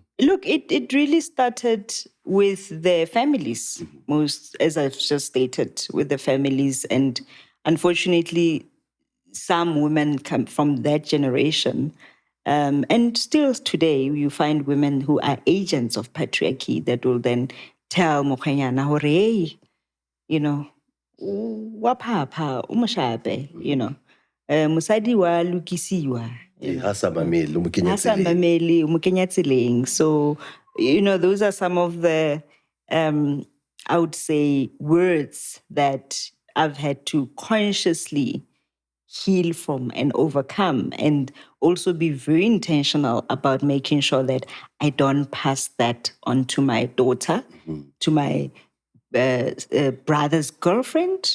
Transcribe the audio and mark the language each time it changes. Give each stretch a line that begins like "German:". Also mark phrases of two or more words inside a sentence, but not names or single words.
English: Look, it really started with the families, most, as I've just stated, with the families. And unfortunately, some women come from that generation. And still today, you find women who are agents of patriarchy that will then tell Mokanyana,
Southern Sotho: hore, hey, wa phapha, o moshape, mosadi wa lukisiwa. Ha sa mamele, o mo kenya Ha sa tseleng. mamele, o mo kenya tseleng.
English: So, those are some of the, I would say, words that I've had to consciously heal from and overcome, and also be very intentional about making sure that I don't pass that on to my daughter, to my brother's girlfriend.